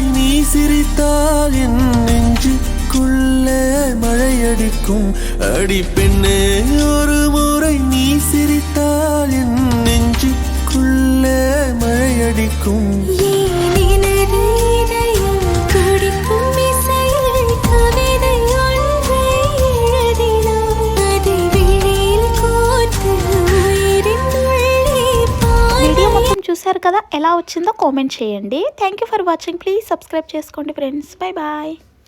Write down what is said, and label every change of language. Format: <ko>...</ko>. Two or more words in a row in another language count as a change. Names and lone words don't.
<ta>நீ சிரித்தால் என் நெஞ்சுக்குள்ளே மழையடிக்கும் அடி பெண்ணே ஒரு முறை நீ சிரித்தால் என் நெஞ்சுக்குள்ளே மழையடிக்கும் ஏன் எனது இதயம் துடிக்கும் இசையில் கவிதை ஒன்றை எழுதினாய். அதை விழியில் கோர்த்து உயிரின் உள்ளே</ta> <te>వీడియో</te> <ta>பாடி</ta> <te>మొత్తం చూశారు కదా, ఎలా వచ్చిందో కామెంట్ చేయండి.</te> <en>Thank you for watching. Please subscribe చేసుకోండి friends. Bye bye.</en>